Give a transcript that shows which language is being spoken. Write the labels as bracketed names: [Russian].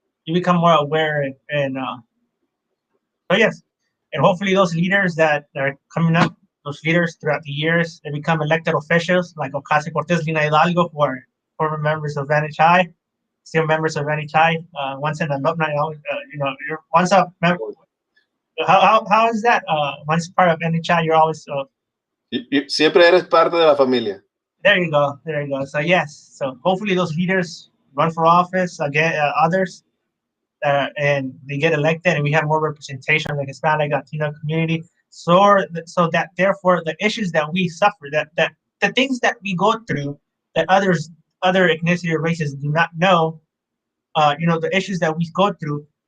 [English] You become more aware, and so yes, and hopefully those leaders that are coming up, those leaders throughout the years, they become elected officials like Ocasio Cortez, Lina Hidalgo, who are former members of NHI, still members of NHI. Once an alumni, you're once a member. How is that? Once part of NHI, you're always [Spanish] Siempre eres parte de la familia. [English] there you go. There you go. So yes. So hopefully those leaders run for office again, others, and they get elected, and we have more representation of the Hispanic, Latino community. So that therefore the issues that we suffer, that the things that we go through, that other ethnicity or races do not know, the issues that we go through.